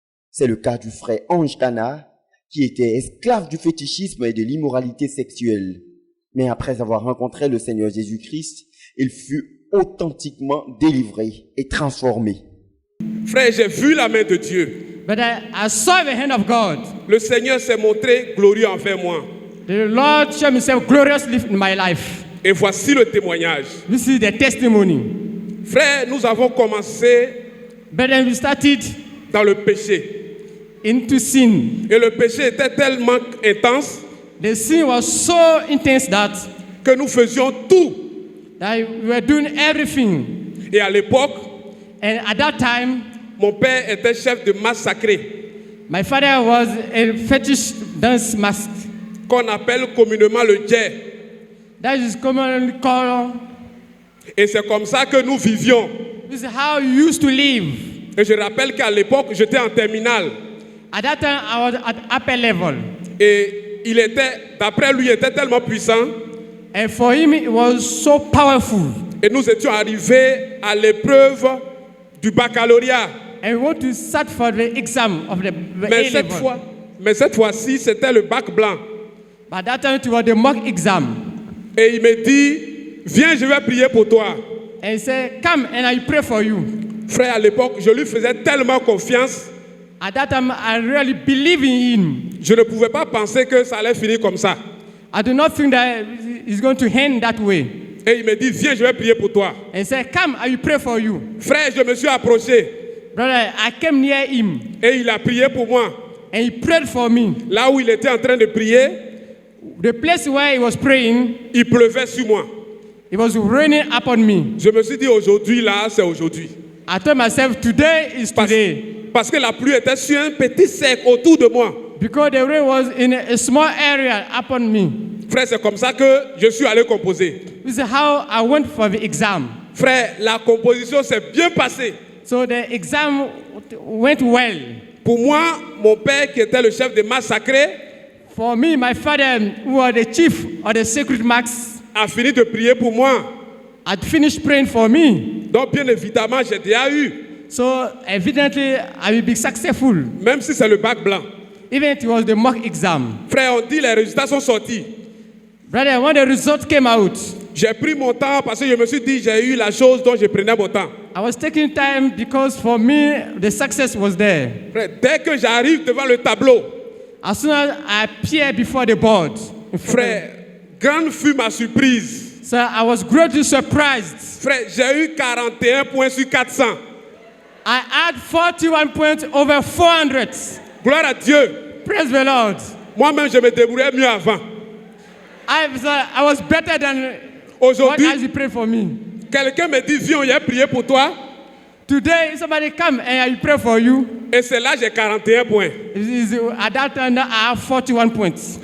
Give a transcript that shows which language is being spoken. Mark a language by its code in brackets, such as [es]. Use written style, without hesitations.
[fr] C'est le cas du frère Ange Cana, qui était esclave du fétichisme et de l'immoralité sexuelle. Mais après avoir rencontré le Seigneur Jésus-Christ, il fut authentiquement délivré et transformé. Frère, j'ai vu la main de Dieu. [en] But I saw the hand of God. [fr] Le Seigneur s'est montré glorieux envers moi. [en] The Lord showed himself gloriously in my life. [fr] Et voici le témoignage. [en] This is the testimony. [fr] Frère, nous avons commencé [en] But then we started [fr] dans le péché. [en] into sin. [fr] Et le péché était tellement intense [en] The sin was so intense that [fr] que nous faisions tout. [en] we were doing everything. [fr] Et à l'époque, [en] And at that time, [fr] mon père était chef de masse sacrée, [en] my father was a fetish dance master. [fr] qu'on appelle communément le djé. [en] That is commonly called. [fr] Et c'est comme ça que nous vivions. [en] This is how you used to live. [fr] Et je rappelle qu'à l'époque, j'étais en terminale. [en] At that time, I was at upper level. [fr] Et il était, d'après lui, il était tellement puissant. [en] And for him, it was so powerful. [fr] Et nous étions arrivés à l'épreuve du baccalauréat. [en] And we want to start for the exam of the A-level. [fr] Mais cette fois-ci, c'était le bac blanc. [en] But that time, it was the mock exam. [fr] Et il me dit, viens, je vais prier pour toi. [en] And he said, come and I pray for you. [fr] Frère, à l'époque, je lui faisais tellement confiance. [en] At that time, I really believe in him. [fr] Je ne pouvais pas penser que ça allait finir comme ça. [en] I do not think that it's going to end that way. [fr] Et il me dit, viens, je vais prier pour toi. [en] And he said, come, I will pray for you. [fr] Frère, je me suis approché. [en] Brother, I came near him. [fr] Et il a prié pour moi. [en] And he prayed for me. [fr] Là où il était en train de prier, [en] The place where he was praying, [fr] il pleuvait sur moi. [en] it was raining upon me. [fr] Je me suis dit, aujourd'hui, là, c'est aujourd'hui. [en] I told myself, today is today. [fr] Parce que la pluie était sur un petit cercle autour de moi. [en] Because the rain was in a small area upon me. [fr] Frère, c'est comme ça que je suis allé composer. [en] This is how I went for the exam. [fr] Frère, la composition s'est bien passée. [en] So the exam went well. [fr] Pour moi, mon père, qui était le chef de masse sacrée, [en] For me, my father, who was the chief of the sacred marks, [fr] a fini de prier pour moi. [en] had finished praying for me. [fr] Donc, bien évidemment, j'ai déjà eu. [en] So evidently, I will be successful. [fr] Même si c'est le bac blanc. [en] Even if it was the mock exam. [fr] Frère, on dit les résultats sont sortis. [en] Brother, when the results came out, [fr] J'ai pris mon temps parce que je me suis dit, j'ai eu la chose dont je prenais mon temps. [en] I was taking time because for me, the success was there. [fr] Frère, dès que j'arrive devant le tableau, [en] As soon as I appeared before the board, [fr] frère, grande fut ma surprise. [en] so I was greatly surprised. [fr] Frère, j'ai eu 41 points sur 400. [en] I had 41 points over 400. [fr] Gloire à Dieu. [en] Praise the Lord. [fr] Moi-même, je me débrouillais mieux avant. [en] I was better than what [fr] Aujourd'hui, [en] as you prayed for me. [fr] quelqu'un me dit, viens, il a prié pour toi. [en] Today, somebody come and I pray for you. [fr] Et c'est là j'ai 41 points. [en] At that time, I have 41 points.